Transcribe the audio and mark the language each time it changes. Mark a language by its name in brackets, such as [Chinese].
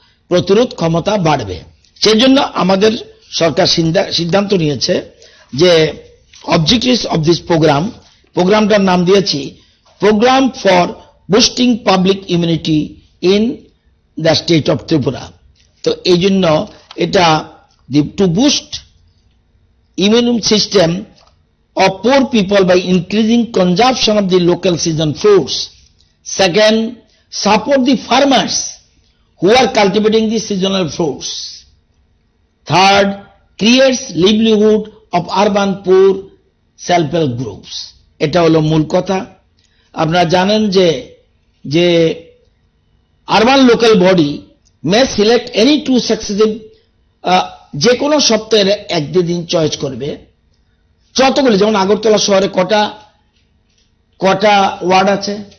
[Bangla] প্রতিরোধ ক্ষমতা বাড়বে সেজন্য আমাদের সরকার সিদ্ধান্ত নিয়েছে যে [English] objectives of this [Bangla] প্রোগ্রামটার নাম দিয়েছি [English] program for boosting public immunity in the state of Tripura [Bangla] তো এই জন্য এটা [English] to boost immune system of poor people by increasing consumption of the local season fruits. Second, support the farmers who are cultivating the seasonal fruits. Third, creates livelihood of urban poor self-help groups. [Bangla] এটা হলো মূল কথা। আপনারা জানেন যে [English] urban local body may select any two successive, [Bangla] যে কোনো সপ্তাহের এক দিন চয়েস করবে যতগুলি, যেমন আগরতলা শহরে কটা ওয়ার্ড আছে?